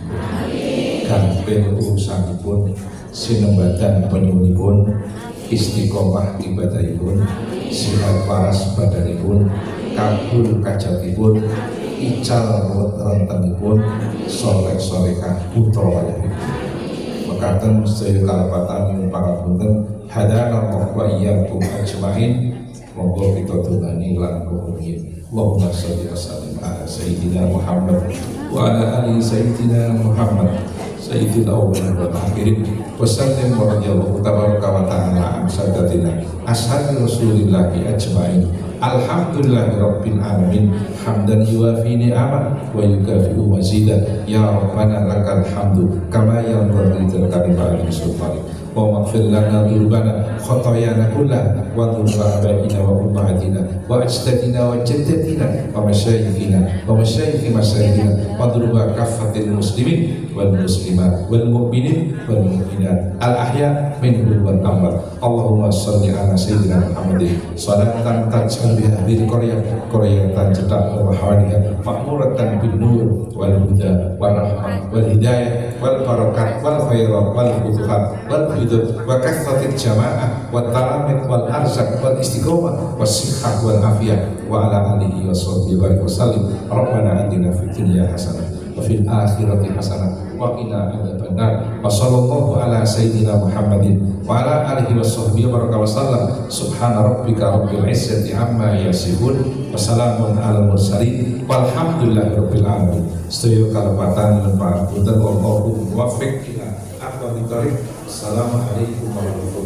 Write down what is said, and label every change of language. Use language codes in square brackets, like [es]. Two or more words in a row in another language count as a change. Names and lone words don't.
[jv] Gampil urusanipun, sinembadan penyuwunipun, istiqomah ibadahipun, sihat waras badanipun, kabul kajatipun, ical rentenipun, soleh-solehah putra wayahipun. Mekaten sedaya kalepatan pangapunten, [ar] هدانا الله وإياكم أجمعين. [jv] Monggo kita tungani lan rumiyin. [ar] اللهم صل وسلم على سيدنا محمد وعلى آل سيدنا محمد سيد الأولين والآخرين وسلم ورضي الله تبارك وتعالى عن ساداتنا أصحاب رسول الله أجمعين. الحمد لله رب العالمين حمدا يوافي نعمه ويكافئ مزيده. يا ربنا لك الحمد كما ينبغي لكلمات سلطانك. واغفر لنا ذنوبنا خطايانا كلها وذنوب آبائنا وأمهاتنا وأجدادنا وجداتنا ومشايخنا ومشايخ مشايخنا وذنوب كافة المسلمين والمسلمات والمؤمنين والمؤمنات الأحياء منهم والأموات. اللهم صل على سيدنا محمد صلاة تجعل بها هذه قرية cedak وحواليها معمورة بالنور والهدى والرحمة والهداية والبركات والخيرات والفتوحات وال وكثرة الجماعة وتلاميذ والأرزاق والاستقامة والصحة والعافية وعلى آله وصحبه وسلم. ربنا آتنا في الدنيا حسنة وفي الآخرة حسنة وقنا عذاب النار. وصلى الله على سيدنا محمد وعلى آله وصحبه وسلم. سبحان ربك رب العزة عما يصفون وسلام على المرسلين والحمد لله رب العالمين. [jv] Sedaya kalepatan lan pangapunten [ar] والله الموفق إلى أقوم الطريق. السلام عليكم ورحمة الله وبركاته.